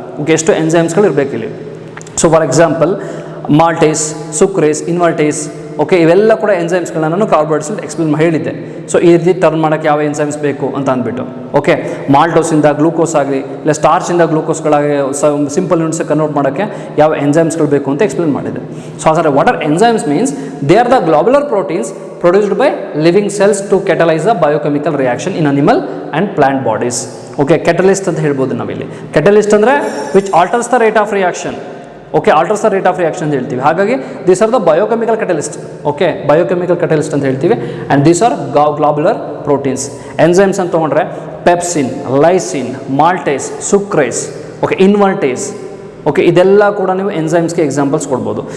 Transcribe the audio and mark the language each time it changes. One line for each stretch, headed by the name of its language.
Kannada: Okay, ಎಷ್ಟು ಎನ್ಸೈಮ್ಸ್ಗಳು ಇರಬೇಕಿಲ್ಲಿ. So for example ಮಾಲ್ಟೇಸ್, ಸುಕ್ರೇಸ್, ಇನ್ವರ್ಟೇಸ್, okay, ಇವೆಲ್ಲ ಕೂಡ ಎನ್ಸೈಮ್ಸ್ಗಳನ್ನ ನಾನು ಕಾರ್ಬೋಹೈಡ್ರೇಟ್ಸ್ ಎಕ್ಸ್ಪ್ಲೇನ್ ಹೇಳಿದ್ದೆ. ಸೊ ಈ ರೀತಿ ಟರ್ನ್ ಮಾಡೋಕ್ಕೆ ಯಾವ ಎನ್ಸೈಮ್ಸ್ ಬೇಕು ಅಂತ ಅಂದ್ಬಿಟ್ಟು. ಓಕೆ, ಮಾಲ್ಟೋಸಿಂದ ಗ್ಲೂಕೋಸ್ ಆಗಲಿ ಇಲ್ಲ ಸ್ಟಾರ್ಚಿಂದ ಗ್ಲೂಕೋಸ್ಗಳಾಗಿ ಸಿಂಪಲ್ ಯೂನಿಟ್ಸ್ ಕನ್ವರ್ಟ್ ಮಾಡೋಕ್ಕೆ ಯಾವ ಎನ್ಸೈಮ್ಸ್ಗಳು ಬೇಕು ಅಂತ ಎಕ್ಸ್ಪ್ಲೇನ್ ಮಾಡಿದೆ. ಸೊ ಹಾಗಾದರೆ
English: What are enzymes means they are the globular proteins produced by living cells to catalyze the biochemical reaction in animal and plant bodies.
Kannada: Okay, catalyst ಅಂತ ಹೇಳ್ಬೋದು ನಾವಿಲ್ಲಿ. ಕೆಟಲಿಸ್ಟ್ ಅಂದರೆ
English: Which alters the rate of reaction. Okay, alters the rate of reaction ಅಂತ ಹೇಳ್ತೀವಿ.
Kannada: ಹಾಗಾಗಿ
English: These are the biochemical catalyst. Okay, biochemical catalyst ಅಂತ ಹೇಳ್ತೀವಿ.
Kannada: And these are ಗ್ಲಾಬ್ಯುಲರ್ proteins. Enzymes ಅಂತ ತೊಗೊಂಡ್ರೆ ಪೆಪ್ಸಿನ್, ಲೈಸಿನ್, ಮಾಲ್ಟೇಸ್, ಸುಕ್ರೇಸ್, ಓಕೆ, ಇನ್ವರ್ಟೇಸ್, ಓಕೆ, ಇದೆಲ್ಲ ಕೂಡ ನೀವು ಎನ್ಸೈಮ್ಸ್ಗೆ ಎಕ್ಸಾಂಪಲ್ಸ್ ಕೊಡ್ಬೋದು.